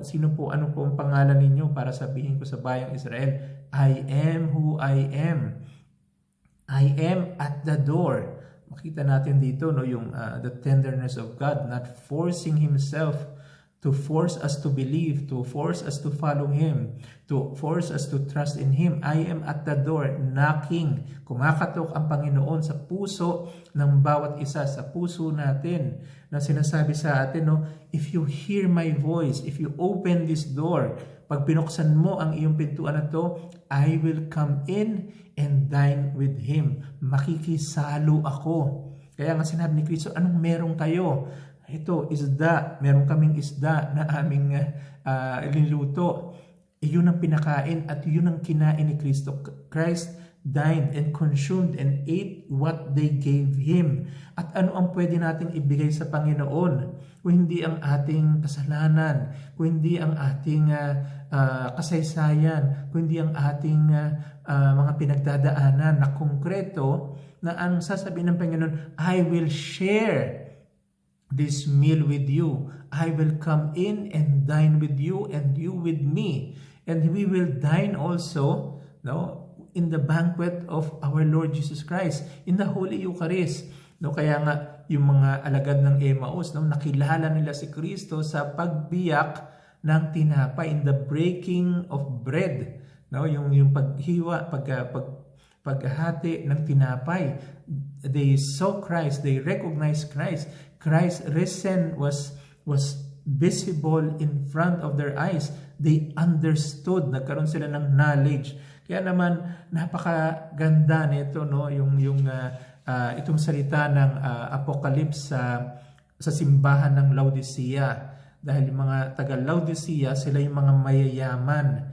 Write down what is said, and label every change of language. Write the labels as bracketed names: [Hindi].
[Filipino] Ano po ang pangalan ninyo para sabihin ko sa bayang Israel? [English] I am who I am. I am at the door. [Filipino] Makita natin dito, no, yung [English] the tenderness of God, not forcing himself to force us to believe, to force us to follow him, to force us to trust in him. I am at the door, knocking. [Filipino] Kumakatok ang Panginoon sa puso ng bawat isa, sa puso natin, na sinasabi sa atin, no, [English] if you hear my voice, if you open this door, [Filipino] pag pinuksan mo ang iyong pintuan na to, [English] I will come in and dine with him. [Filipino] Makikisalo ako. Kaya nga sinabi ni Kristo, anong meron kayo? Ito, isda. Meron kaming isda na aming niluto. Yun ang pinakain at yun ang kinain ni Kristo. [English] Christ dined and consumed and ate what they gave him. [Filipino] At ano ang pwede nating ibigay sa Panginoon? Kung hindi ang ating kasalanan, kung hindi ang ating kasaysayan, kung hindi ang ating mga pinagdadaanan na konkreto, na ang sasabihin ng Panginoon, [English] I will share this meal with you. I will come in and dine with you and you with me. And we will dine also, no, in the banquet of our Lord Jesus Christ, in the Holy Eucharist. [Filipino] No, kaya nga yung mga alagad ng Emmaus, no, nakilala nila si Kristo sa pagbiyak ng tinapay, [English] in the breaking of bread. [Filipino] No, yung paghiwa, paghati ng tinapay. [English] They saw Christ, they recognized Christ. Christ risen was visible in front of their eyes. They understood, [Filipino] nagkaroon sila ng knowledge. Kaya naman napakaganda nito, no, itong salita ng Apocalypse sa simbahan ng Laodicea. Dahil yung mga taga Laodicea, sila yung mga mayayaman.